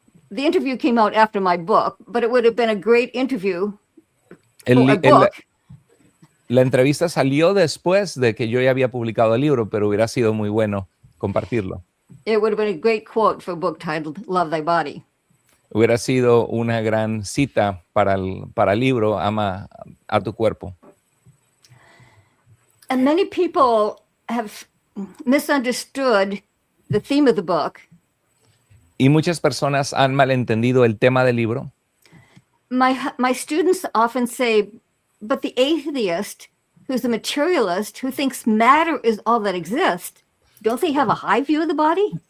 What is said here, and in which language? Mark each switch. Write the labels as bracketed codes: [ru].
[en] The interview came out after my book, but it would have been a great interview for a book. [es] La entrevista salió después de que yo ya había publicado el libro, pero hubiera sido muy bueno compartirlo. [en] It would have been a great quote for a book titled Love Thy Body. [es] Hubiera sido una gran cita para el libro Ama a tu cuerpo. [en] And many people have misunderstood the theme of the book. [es] Y muchas personas han malentendido el tema del libro. [en] My students often say, but the atheist, who's a materialist, who thinks matter is all that exists, don't they have a high view of the body?